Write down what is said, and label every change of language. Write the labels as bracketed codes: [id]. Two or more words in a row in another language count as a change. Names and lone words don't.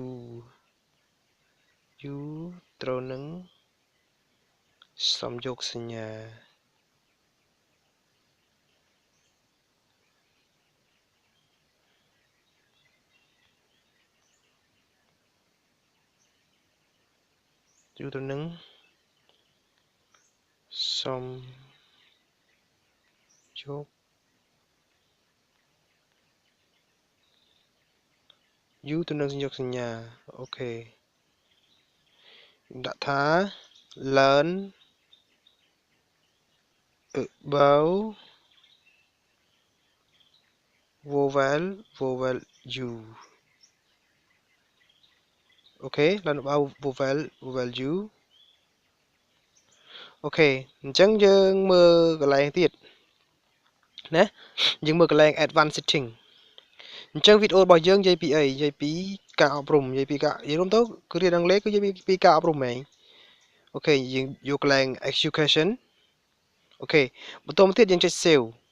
[km] U ត្រូវនឹងសំយកសញ្ញាទៅនឹងសំយក U ទៅនឹងសំយកសញ្ញាអូខេដាក់ថា [en] learn about vowel U [km] អូខេ [en] learn about vowel U [km] អូខេអញ្ចឹងយើងមើលកន្លែងទៀតណាយើងមើលកន្លែង [en] advanced setting [km] អញ្ចឹងវីដេអូរបស់យើងនិយាយពីអីនិយាយពីការអប់រំនិយាយពីការនិយាយរួមទៅគឺរៀនអង់គ្លេសគឺនិយាយពីការអប់រំហ្មងអូខេយើងយកកន្លែង education អូខេបន្តមកទៀតយើងចុច save